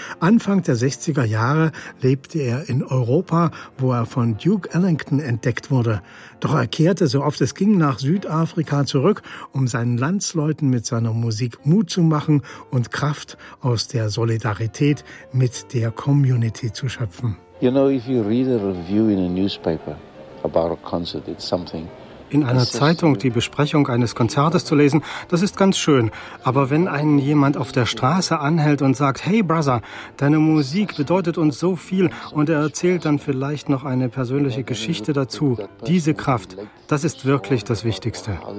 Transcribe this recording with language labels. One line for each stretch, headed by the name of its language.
German: Anfang der 60er Jahre lebte er in Europa, wo er von Duke Ellington entdeckt wurde. Doch er kehrte, so oft es ging, nach Südafrika zurück, um seinen Landsleuten mit seiner Musik Mut zu machen und Kraft aus der Solidarität mit der Community zu schöpfen.
English: You know, if you read a review in a newspaper about a concert, it's something.
German: In einer Zeitung die Besprechung eines Konzertes zu lesen, das ist ganz schön. Aber wenn einen jemand auf der Straße anhält und sagt, hey Brother, deine Musik bedeutet uns so viel, und er erzählt dann vielleicht noch eine persönliche Geschichte dazu, diese Kraft, das ist wirklich das Wichtigste.